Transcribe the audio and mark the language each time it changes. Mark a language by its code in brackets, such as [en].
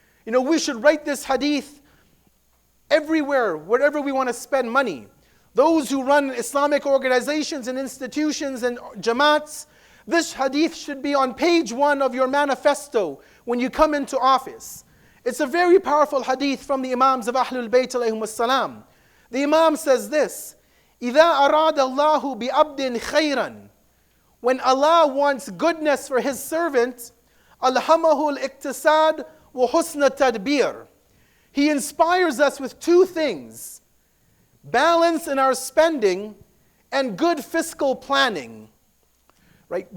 [en] We should write this hadith everywhere, wherever we want to spend money. Those who run Islamic organizations and institutions and Jamaats, this hadith should be on page 1 of your manifesto when you come into office. It's a very powerful hadith from the Imams of Ahlul Bayt alayhim as-salam. The Imam says this, [ar] إِذَا أَرَادَ اللَّهُ بِعَبْدٍ خَيْرًا. [en] When Allah wants goodness for His servant, [ar] أَلْهَمَهُ الْإِقْتِصَادِ وَحُسْنَ التَّدْبِيرِ. [en] He inspires us with two things: balance in our spending and good fiscal planning. Right?